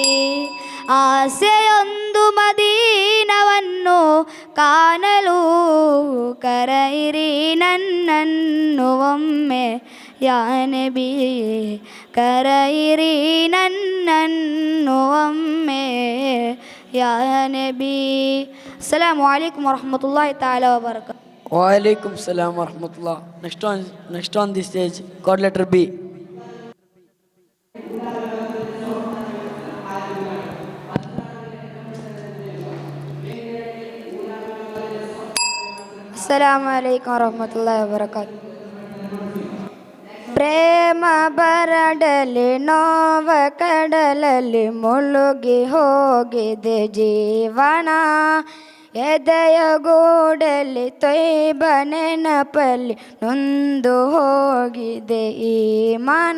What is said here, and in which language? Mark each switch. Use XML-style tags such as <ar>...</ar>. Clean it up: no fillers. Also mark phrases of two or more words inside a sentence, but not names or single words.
<kn>ಆಸೆಯೊಂದು ಮದೀನವನ್ನು ಕಾಣಲು, ಕರೆಯಿರಿ ನನ್ನನ್ನು ಒಮ್ಮೆ</kn> <ar>يا نبي.</ar> <kn>ಕರೆಯಿರಿ ನನ್ನನ್ನು ಒಮ್ಮೆ</kn> <ar>يا نبي. السلام عليكم ورحمة الله تعالى وبركاته. وعليكم السلام ورحمة الله.</ar> <en>Next on the stage, God letter B.</en> <ar>السلام عليكم ورحمة الله وبركاته.</ar> <kn>ಪ್ರೇಮ ಬರಡಲಿ ನೋವ ಕಡಲಲ್ಲಿ ಮುಳುಗಿ ಹೋಗಿದೆ ಜೀವನ, ಎದೆಯ ಗೂಡಲ್ಲಿ ತೊಯ್ಬ ನೆನಪಲ್ಲಿ ನೊಂದು ಹೋಗಿದೆ ಈ ಮನ.</kn>